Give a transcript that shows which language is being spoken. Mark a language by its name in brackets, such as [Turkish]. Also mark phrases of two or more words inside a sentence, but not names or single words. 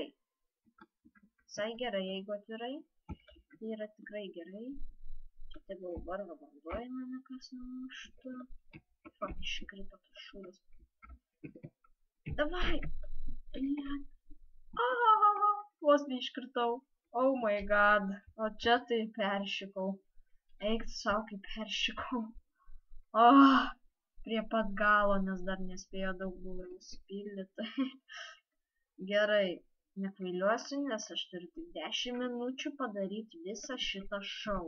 [Lithuanian] Visai gerai, jeigu atvirai. Tai yra tikrai gerai. Čia tegul varva vanduoja mane kas numuštų. Fuck, iškrito tas šūdas. Davai! Vos neiškritau. [English] Oh my god. [Lithuanian] O čia tai peršikau. Eik savo, kaip peršikau. Prie pat galo, nes dar nespėjo daug buvo užsipildyti. Gerai. Nekvailiuosiu, nes aš turiu tik 10 minučių padaryti visą šitą šou.